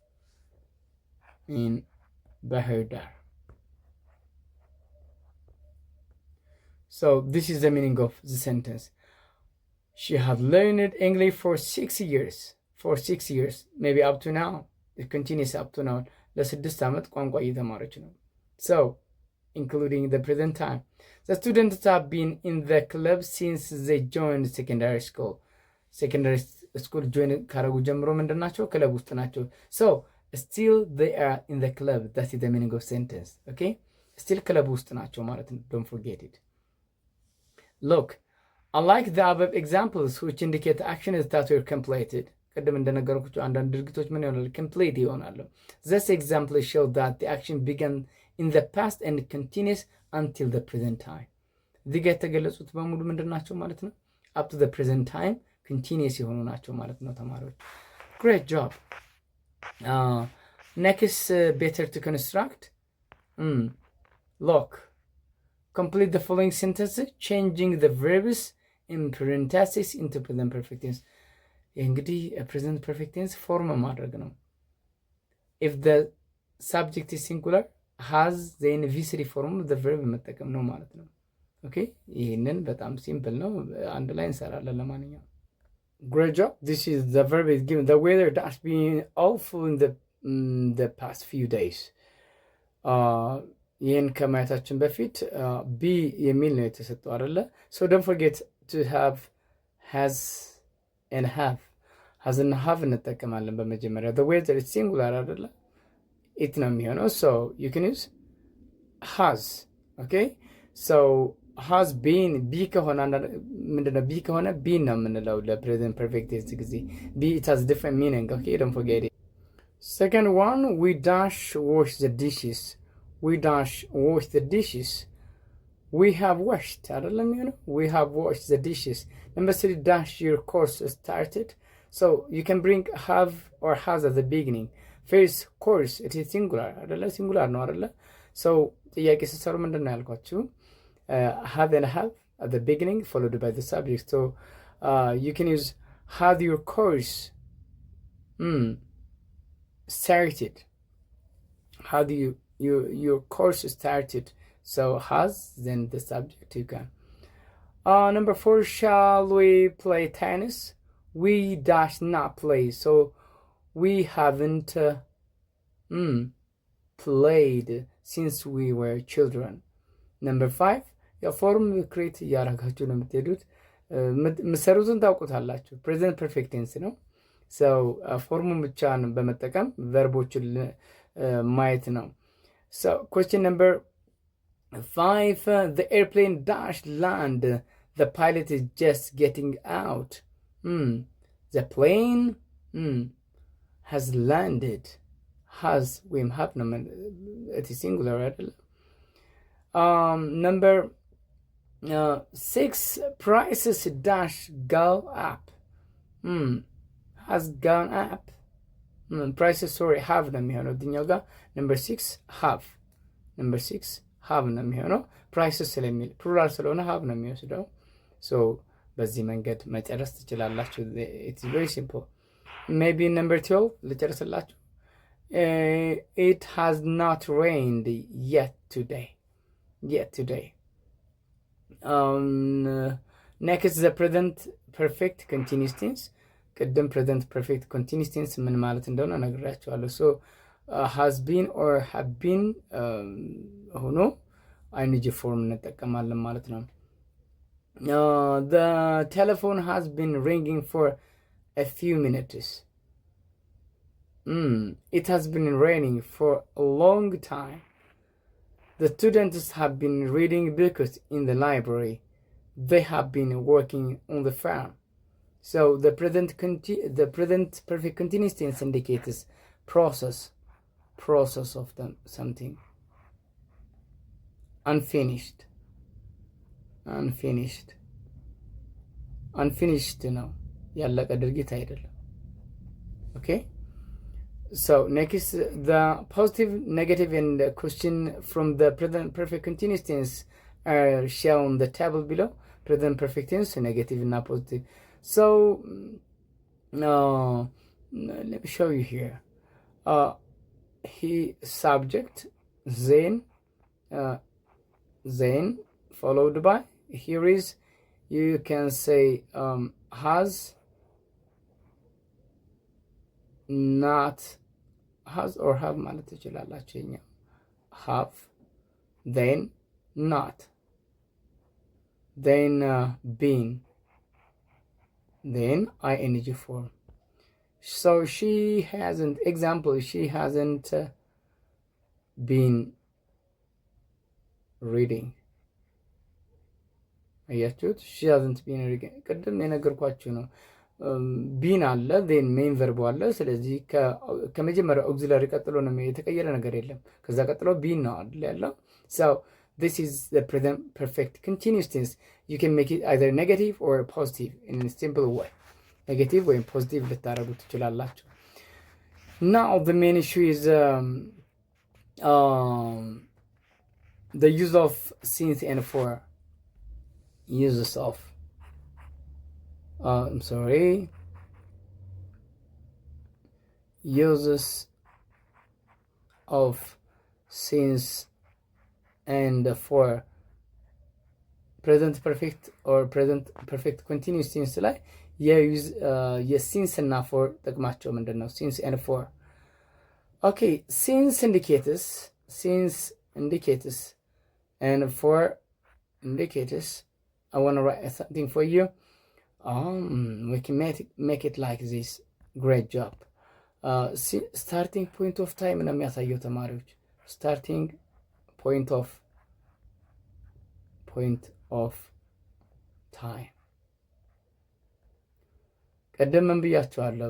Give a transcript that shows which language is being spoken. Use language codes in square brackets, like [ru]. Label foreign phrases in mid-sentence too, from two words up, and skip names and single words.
[en] So this is the meaning of the sentence. She had learned English for 6 years. Maybe up to now. It continues up to now. [am] ለ6 ዓመት ቋንቋ እየተማረች ነው። [en] So including the present time. The students have been in the club since they joined secondary school. Secondary school join [am] ካረጉ ጀምሮ ምንድን ናቸው? ክለብ ውስጥ ናቸው። [en] So still they are in the club. That is the meaning of sentence. Okay? Still [am] ክለብ ውስጥ ናቸው ማለት ነው። [en] Don't forget it. Look, unlike the above examples which indicate actions that were completed. [am] ቅድም እንደነገርኩት አንዳንድ ድርጊቶች ምን ይሆናሉ? complete ይሆናሉ። [en] This example shows that the action began in the past and continues until the present time. [am] እዚህ ጋር የተገለጹት በሙሉ ምንድን ናቸው ማለት ነው? [en] up to the present time continuous [am] የሆኑ ናቸው ማለት ነው ተማሪዎች። [en] Great job. Next, better to construct. Look, complete the following sentences changing the verbs in parentheses into present perfect tense. [am] እንግዲህ [en] present perfect tense [am] ፎርም ማድረግ ነው። [en] if the subject is singular has then VCD form the verb [am] መጠቀም ነው ማለት ነው። ኦኬ ይህንን በጣም ሲምፕል ነው። አንድ ላይ እንሰራለን። ለማንኛውም [en] great job. This is the verb is given. The weather has been awful in the past few days. [am] ይህን ከማየታችን በፊት ቢ የሚል ነው የተሰጠው አይደለ? [en] so don't forget to have has and have. has and have [am] እንጠቀማለን በመጀመሪያ [en] the weather is singular አይደለ? it [am] ነው የሚሆነው [en] so you can use has. okay so has been [am] ቢ ከሆነ ምንድነው ቢ ከሆነ ቢ ነው የምንለው ለፕሬዘንት [en] perfect tense [am] ጊዜ ቢ [en] it has different meaning. okay don't forget it. Second one, we dash wash the dishes. We dash wash the dishes. We have washed. [am] አይደለም የሚሆነው [en] we have washed the dishes. Number 3, dash your course started. So you can bring have or has at the beginning. First course it is singular አይደለ? singular [am] ነው አይደለ? so ጥያቄ ስትሰሩ ምንድን ነው ያልኳችሁ? [en] have and have at the beginning followed by the subject. So you can use have your course started. How do your course started? So has, then the subject you can. Number 4, shall we play tennis? We dash not play. So we haven't played since we were children. Number 5, [am] የፎርም ክሬት እያደረጋችሁ ነው የምትሄዱት። ምሰሩትን ታውቁታላችሁ። [en] present perfect tense [am] ነው። ሰው ፎርሙን ብቻን በመጠቀም ቨርቦችን ማየት ነው። [en] so question number 5, the airplane dashed land. The pilot is just getting out. The plane has landed. has ወይም have [am] ነው [en] it is singular አይደለም? number 6, prices dash go up. has gone up. prices sorry have [am] ነው የሚሆነው እዚህኛው ጋር [en] number 6 have. number 6 have [am] ነው የሚሆነው prices ስለሚል ፕሉራል ስለሆነ have ነው የሚወስደው። so በዚህ መንገድ መጨረስ ትችላላችሁ። [en] it's very simple. maybe number 12 [am] ልጨርስላችሁ። [en] it has not rained yet today. next the present perfect continuous tense. [am] ቅድም [en] present perfect continuous tense [am] ምን ማለት እንደሆነ ነግራችኋለሁ። ሶ [en] has been or have been [am] ሆኖ [en] ing form [am] እንጠቀማለን ማለት ነው። [en] the telephone has been ringing for a few minutes. it has been raining for a long time. the students have been reading books in the library. they have been working on the farm. So the present perfect continuous tense indicates process of something. unfinished [am] ነው ያለቀ ድርጊት አይደለም። [en] okay so next the positive, negative and question from the present perfect continuous tense are shown on the table below. present perfect tense negative and positive. So let me show you here. He subject then followed by here is you can say has not has or have [am] ማለት ትችላላችሁ። ይሄኛው [en] have then not then been then ing form. so she hasn't been reading. [am] አያችሁት? [en] she hasn't been reading [am] ቅድም የነገርኳችሁ ነው። ቢን አለ then [en] main verbu [am] አለ። ስለዚህ ከመጀመሪያው ኦግዚላሪ ቀጥሎ ነው የተቀየረ ነገር የለም። ከዛ ቀጥሎ ቢን ነው አይደል ያለው። [en] so this is the present perfect continuous tense. You can make it either negative or positive in a simple way. negative or positive [am] ልታረጉ ትችላላችሁ። [en] now the main issue is the use of since and for. uses of uses of since and for present perfect or present perfect continuous tense ላይ የዩዝ የሲንስ እና ፎር [am] ጥቅማቸው ምንድን ነው? [en] since and for. okay since indicates and for indicators I want to write something for you. We can make it like this. Great job. Starting point of time [am] ነው የሚያሳየው ተማሪዎች። [en] starting point of time [am] ቀደም ምን ብያችኋለሁ?